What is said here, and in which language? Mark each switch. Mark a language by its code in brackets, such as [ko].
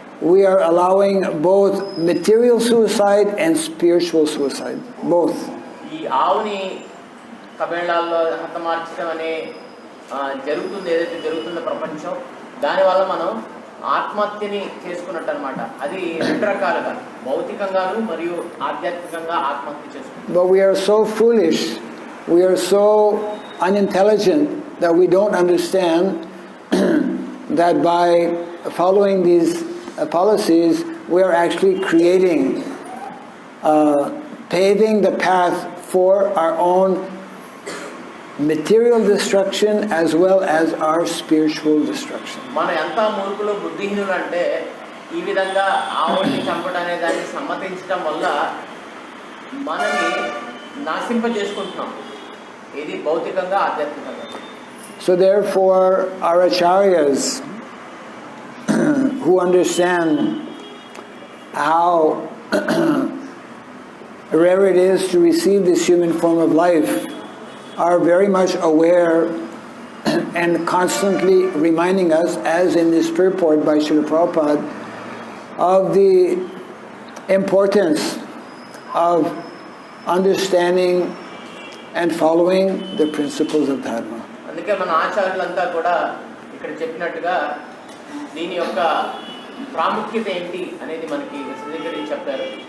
[en] We are allowing both material suicide and spiritual suicide, both. [te] ఈ ఆవుని కబేళాల్లో హతమార్చడం అనే జరుగుతుంది, ఏదైతే జరుగుతుందో ప్రపంచం, దానివల్ల మనం ఆత్మహత్యని చేసుకున్నట్టు అనమాట. అది రెండు రకాలుగా, భౌతికంగాను మరియు ఆధ్యాత్మికంగా ఆత్మహత్య చేసుకుంటాం. [en] But we are so foolish, we are so unintelligent that we don't understand that by following these policies, we are actually paving the path for our own material destruction as well as our spiritual destruction. [te] మన ఎంత మూర్ఖులు బుద్ధిహీనులు అంటే ఈ విధంగా ఆవుని చంపడం అనే దాన్ని సమ్మతించడం వల్ల మనని నాశింపజేసుకుంటున్నాం, ఇది భౌతికంగా ఆధ్యాత్మికంగా. [en] So therefore our acharyas who understand how rare it is to receive this human form of life are very much aware and constantly reminding us, as in this purport by Srila Prabhupada, of the importance of understanding and following the principles of Dharma. [te] అందుకే మన ఆచార్యులంతా కూడా ఇక్కడ చెప్పినట్టుగా దీని యొక్క ప్రాముఖ్యత ఏంటి అనేది మనకి విశదీకరించి చెప్పారు.